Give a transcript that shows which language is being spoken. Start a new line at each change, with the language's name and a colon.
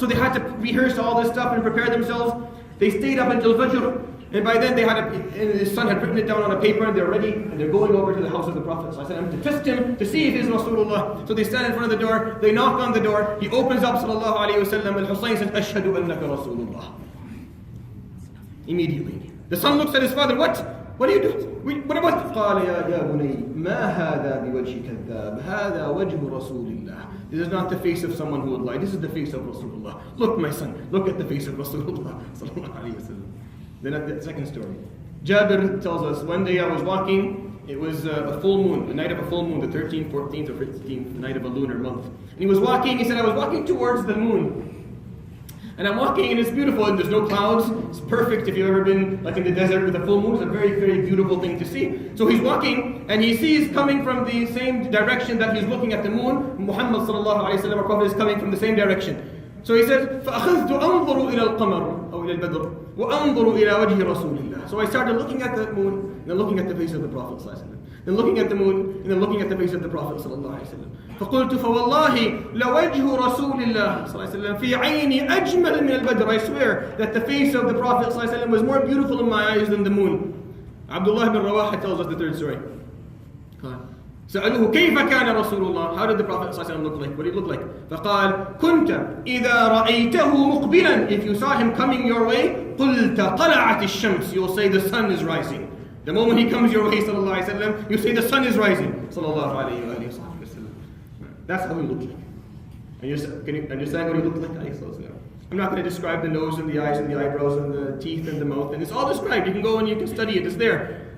English: So they had to rehearse all this stuff and prepare themselves. They stayed up until Fajr, and by then his son had written it down on a paper, and they're ready, and they're going over to the house of the Prophet ﷺ to test him, to see if he's Rasulullah. So they stand in front of the door, they knock on the door, he opens up sallallahu alayhi wa sallam, and Husayn says, Ashhadu annaka Rasulullah. Immediately. The son looks at his father, what? What are you doing? What about?
Arabic: قال يا بني ما هذا بوجه كذاب هذا وجه رسول الله.
English: This is not the face of someone who would lie. This is the face of Rasulullah. Look, my son, look at the face of Rasulullah sallallahu alayhi wa sallam. Then at the second story, Jabir tells us, one day I was walking, it was a full moon, the night of a full moon, the 13th, 14th, or 15th, the night of a lunar month. And he was walking, he said, I was walking towards the moon. And I'm walking and it's beautiful and there's no clouds. It's perfect if you've ever been like in the desert with a full moon. It's a very, very beautiful thing to see. So he's walking and he sees coming from the same direction that he's looking at the moon, Muhammad sallallahu alayhi wa sallam, our Prophet, is coming from the same direction.
Arabic: So he says, فَأَخَذْتُ أَنظُرُ إِلَى الْقَمَرِ أو إِلى الْبَدْرِ وَأَنظُرُ إِلَى وَجْهِ رَسُولِ اللَّهِ.
English: So I started looking at the moon, and then looking at the face of the Prophet sallallahu alayhi wa sallam. Then looking at the moon, and then looking at the face of the Prophet sallallahu alayhi wa sallam.
Arabic: فقلت فوالله لوجه رسول الله صلى الله عليه وسلم في عيني أجمل من البدر.
English: I swear that the face of the Prophet صلى الله عليه وسلم was more beautiful in my eyes than the moon. Abdullah ibn Rawaha tells us the third story.
Arabic: سألوه كيف كان رسول الله?
English: How did the Prophet صلى الله عليه وسلم look like? What did he look like?
Arabic: فقال كنت إذا رأيته مقبلا.
English: If you saw him coming your way,
Arabic: قلت طلعت الشمس.
English: You will say the sun is rising. The moment he comes your way, sallallahu alayhi wa sallam, you say the sun is rising. Sallallahu alayhi wa sallam. That's how he looked like. Can you understand what he looked like? I'm not going to describe the nose and the eyes and the eyebrows and the teeth and the mouth. And it's all described. You can go and you can study it. It's there.